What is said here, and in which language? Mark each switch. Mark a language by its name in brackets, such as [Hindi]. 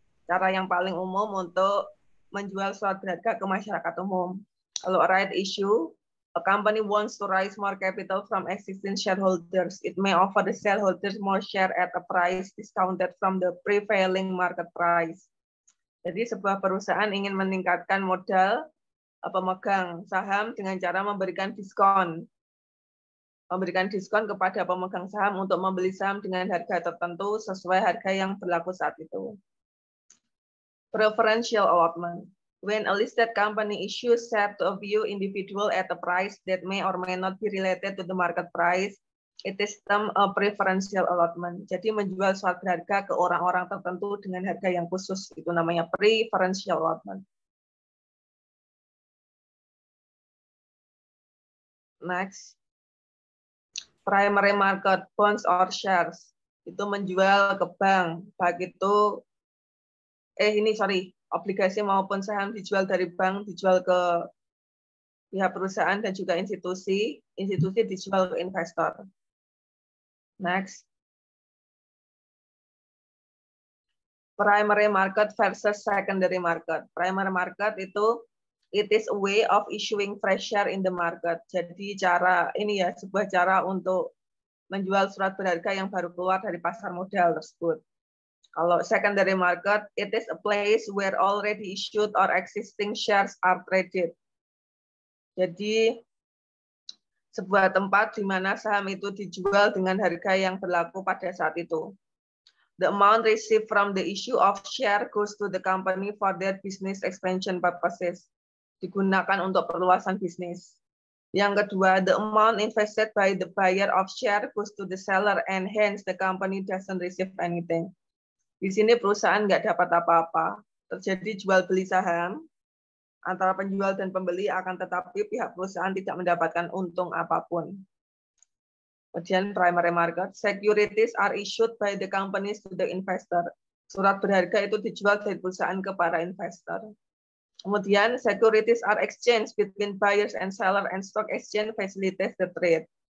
[Indonesian] Cara yang paling umum untuk menjual surat berharga ke masyarakat umum. Kalau [English] right issue, a company wants to raise more capital from existing shareholders. It may offer the shareholders more share at a price discounted from the prevailing market price. [Indonesian] Jadi sebuah perusahaan ingin meningkatkan modal pemegang saham dengan cara memberikan diskon. Memberikan diskon kepada pemegang saham untuk membeli saham dengan harga tertentu sesuai harga yang berlaku saat itu. [English] Preferential allotment. When a listed company issues share to a few individual at a price that may or may not be related to the market price, it is termed a preferential allotment. [Indonesian] Jadi menjual surat berharga ke orang-orang tertentu dengan harga yang khusus, itu namanya preferential allotment. [English] Next. Primary market, bonds or shares. [Indonesian] Itu menjual ke bank, baik itu obligasi maupun saham dijual dari bank, dijual ke pihak perusahaan dan juga institusi dijual ke investor. [English] Next. Primary market versus secondary market. Primary market [Indonesian] itu [English] it is a way of issuing fresh share in the market. [Indonesian] Jadi sebuah cara untuk menjual surat berharga yang baru keluar dari pasar modal tersebut. Kalau [English] secondary market, it is a place where already issued or existing shares are traded. [Indonesian] Jadi sebuah tempat di mana saham itu dijual dengan harga yang berlaku pada saat itu. [English] The amount received from the issue of share goes to the company for their business expansion purposes. [Indonesian] Digunakan untuk perluasan bisnis. Yang kedua, [English] the amount invested by the buyer of share goes to the seller and hence the company doesn't receive anything. [Indonesian] Di sini perusahaan nggak dapat apa-apa. Terjadi jual beli saham antara penjual dan pembeli, akan tetapi pihak perusahaan tidak mendapatkan untung apapun. Kemudian [English] primary market, securities are issued by the companies to the investor. [Indonesian] Surat berharga itu dijual dari perusahaan ke para investor. Kemudian [English] securities are exchanged between buyers and seller and stock exchange facilitates the trade.